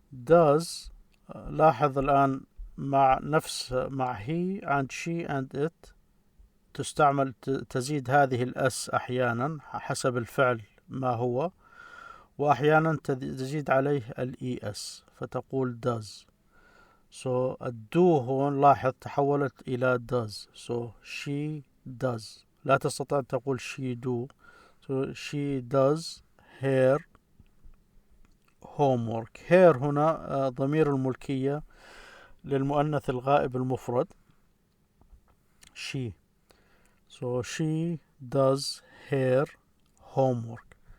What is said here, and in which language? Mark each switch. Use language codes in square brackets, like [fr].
[ar] does لاحظ الآن مع he and she and it تستعمل تزيد هذه الأس أحيانا حسب الفعل ما هو، وأحيانا تزيد عليه الإي أس فتقول does. So الدو هون لاحظ تحولت إلى does. [en] So she does. [ar] لا تستطيع أن تقول [en] she do. So she does her homework. [ar] her هنا ضمير الملكية للمؤنث الغائب المفرد she. [en] So she does her homework.